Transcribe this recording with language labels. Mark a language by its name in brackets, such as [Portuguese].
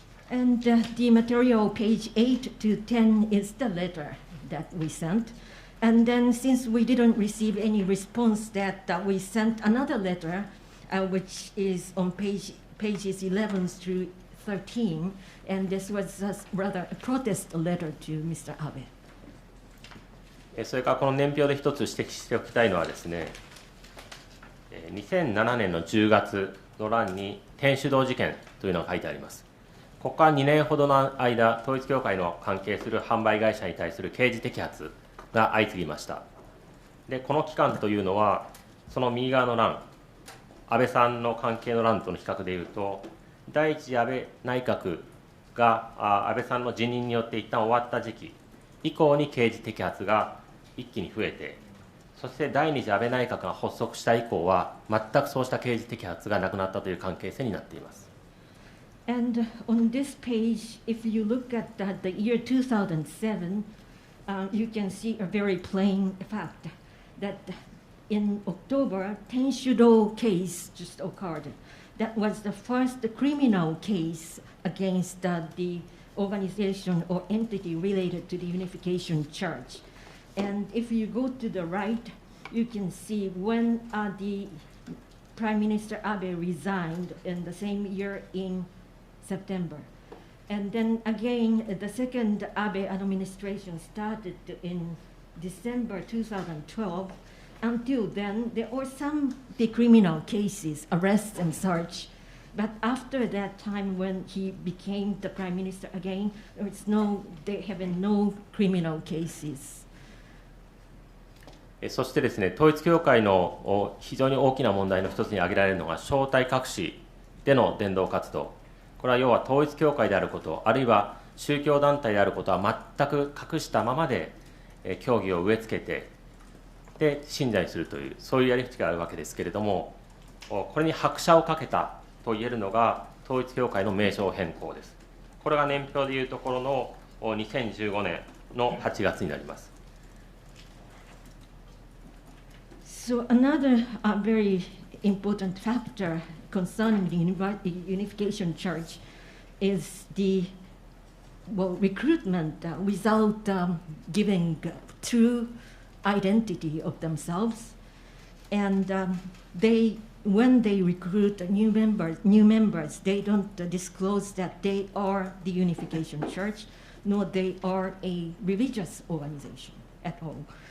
[English] And the material page 8 to 10 is the letter that we sent. And then since we didn't receive any response, that we sent another letter, which is on pages 11 through 13, and this was rather a protest letter to Mr. Abe. [Japanese] それからこの年表で一つ指摘しておきたいのはですね、2007年の10月の欄に天主堂事件というのが書いてあります。ここから2年ほどの間、統一教会の関係する販売会社に対する刑事摘発が相次ぎました。でこの期間というのは、その右側の欄、安倍さんの関係の欄との比較でいうと、第一次安倍内閣が安倍さんの辞任によって一旦終わった時期以降に刑事摘発が一気に増えて、そして第二次安倍内閣が発足した以降は全くそうした刑事摘発がなくなったという関係性になっています。 [English] And on this page, if you look at the year 2007, you can see a very plain fact that in October, Tenshudo case just occurred. That was the first criminal case against the organization or entity related to the Unification Church. And if you go to the right, you can see when the Prime Minister Abe resigned in the same year in September. And then again, the second Abe administration started in December 2012. Until then, there were some criminal cases, arrests and search. But after that time, when he became the prime minister again, there have been no criminal cases. [Japanese] そしてですね、統一教会の非常に大きな問題の一つに挙げられるのが正体隠しでの伝道活動。これは要は統一教会であること、あるいは宗教団体であることは全く隠したままで教義を植え付けて、で信者にするという、そういうやり口があるわけですけれども、これに拍車をかけたといえるのが統一教会の名称変更です。これが年表でいうところの2015年の8月になります。 [English] So another very important factor concerning the Unification Church is the recruitment without giving true identity of themselves, and when they recruit new members, they don't disclose that they are the Unification Church, nor they are a religious organization at all.